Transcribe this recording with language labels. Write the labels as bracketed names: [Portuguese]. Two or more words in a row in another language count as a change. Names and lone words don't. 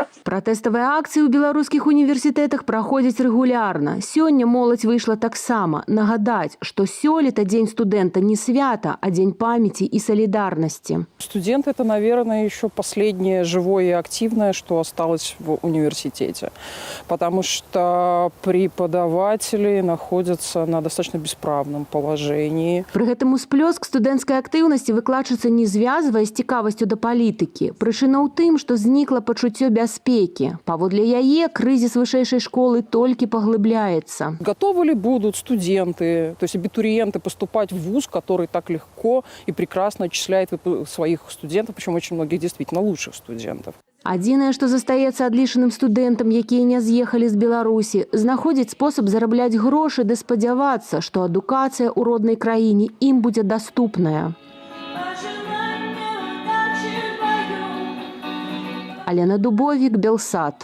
[Belarusian] Пратэставыя акцыі ў беларускіх універсітэтах праходзяць рэгулярна. Сёння моладзь выйшла таксама нагадаць, што сёлета Дзень студэнта не свята, а дзень [Russian] памяти и солидарности. Студент – это, наверное, еще последнее живое и активное, что осталось в университете. Потому что преподаватели находятся на достаточно бесправном положении. [Belarusian] Пры гэтым усплёск студэнцкай актыўнасці выкладчыца не звязвае з цікавасцю да палітыкі. Прычына ў тым, што знікла пачуццё бяспекі. Паводле яе, крызіс вышэйшай школы толькі паглыбляецца. [Russian] Готовы ли будут студенты, то есть абитуриенты, поступать в вуз, который так легко и прекрасно отчисляет своих студентов, причем очень многих действительно лучших студентов? [Belarusian] Адзінае, што застаецца адлічаным студэнтам, якія не з'ехалі з Беларусі, знаходзіць спосаб зарабляць грошы ды спадзявацца, што адукацыя ў роднай краіне ім будзе даступная. Алена Дубовік, Белсат.